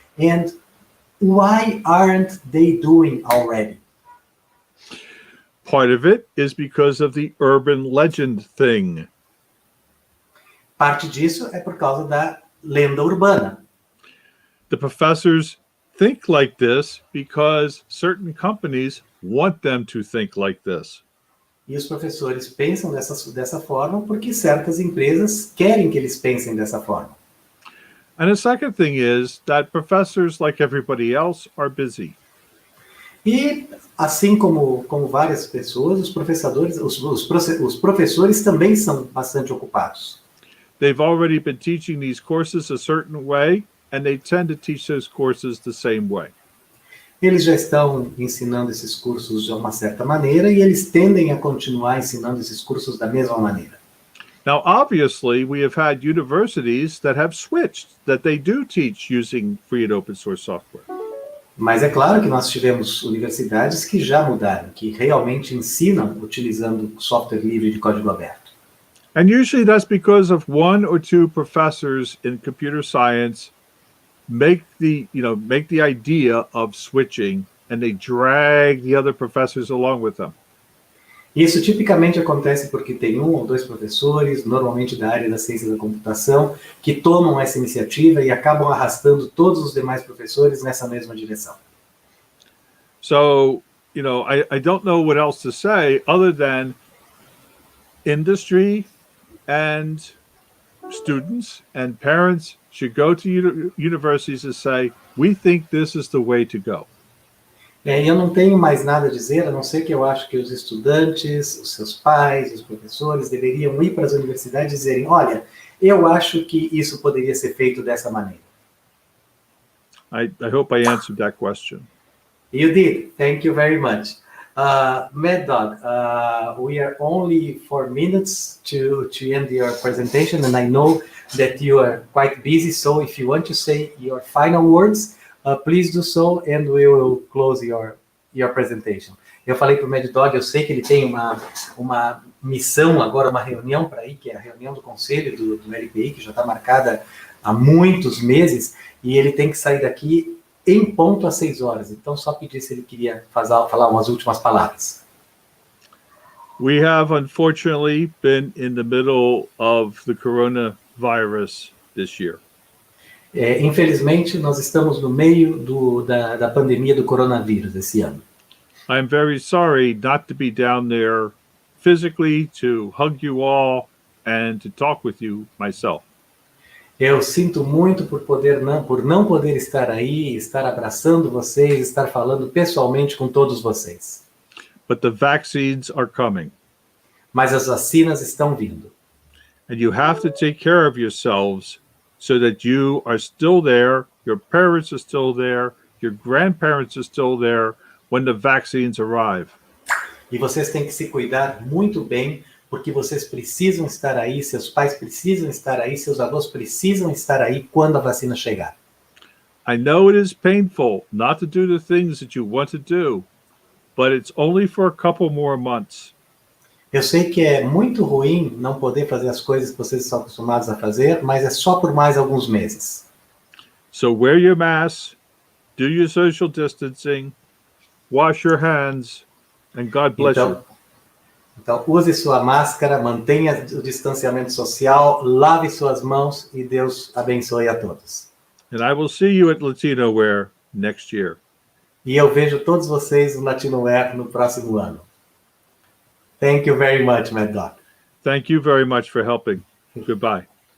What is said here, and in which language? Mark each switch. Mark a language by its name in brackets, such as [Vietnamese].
[English] And why aren't they doing already? Part of it is because of the urban legend thing. [Portuguese] Parte disso é por causa da lenda urbana. [English] The professors think like this because certain companies want them to think like this. [Portuguese] E os professores pensam dessa forma porque certas empresas querem que eles pensem dessa forma. [English] And the second thing is that professors, like everybody else, are busy. [Portuguese] E, assim como várias pessoas, os professores também são bastante ocupados. [English] They've already been teaching these courses a certain way, and they tend to teach those courses the same way. [Portuguese] Eles já estão ensinando esses cursos de uma certa maneira e eles tendem a continuar ensinando esses cursos da mesma maneira. [English] Now, obviously, we have had universities that have switched, that they do teach using free and open source software. [Portuguese] Mas é claro que nós tivemos universidades que já mudaram, que realmente ensinam utilizando software livre de código aberto. [English] And usually that's because of one or two professors in computer science make the idea of switching, and they drag the other professors along with them. [Portuguese] Isso tipicamente acontece porque tem um ou dois professores, normalmente da área da ciência da computação, que tomam essa iniciativa e acabam arrastando todos os demais professores nessa mesma direção. [English] So, I don't know what else to say other than industry and students and parents should go to universities and say, we think this is the way to go. [Portuguese] Eu não tenho mais nada a dizer, a não ser que eu acho que os estudantes, os seus pais, os professores deveriam ir para as universidades e dizerem, olha, eu acho que isso poderia ser feito dessa maneira. [English] I hope I answered that question. You did. Thank you very much. Maddog, we are only 4 minutes to end your presentation, and I know that you are quite busy, so if you want to say your final words, please do so, and we will close your presentation. [Portuguese] Eu falei para o Maddog, eu sei que ele tem uma missão agora, uma reunião para ir, que é a reunião do conselho do LPI, que já está marcada há muitos meses, e ele tem que sair daqui em ponto às 6 horas. Então, só pedir se ele queria falar umas últimas palavras. [English] We have unfortunately been in the middle of the coronavirus this year. [Portuguese] Infelizmente, nós estamos no meio da pandemia do coronavírus esse ano. [English] I'm very sorry not to be down there physically to hug you all and to talk with you myself. [Portuguese] Eu sinto muito por não poder estar aí, estar abraçando vocês, estar falando pessoalmente com todos vocês. [English] But the vaccines are coming. [Portuguese] Mas as vacinas estão vindo. [English] And you have to take care of yourselves so that you are still there, your parents are still there, your grandparents are still there when the vaccines arrive. [Portuguese] E vocês têm que se cuidar muito bem, porque vocês precisam estar aí, seus pais precisam estar aí, seus avós precisam estar aí quando a vacina chegar. [English] I know it is painful not to do the things that you want to do, but it's only for a couple more months. [Portuguese] Eu sei que é muito ruim não poder fazer as coisas que vocês estão acostumados a fazer, mas é só por mais alguns meses. [English] So wear your mask, do your social distancing, wash your hands, and God bless you. [Portuguese] Então, use sua máscara, mantenha o distanciamento social, lave suas mãos e Deus abençoe a todos. [English] And I will see you at Latinoware next year. [Portuguese] E eu vejo todos vocês no Latinoware no próximo ano. [English] Thank you very much, Maddog. Thank you very much for helping. Goodbye.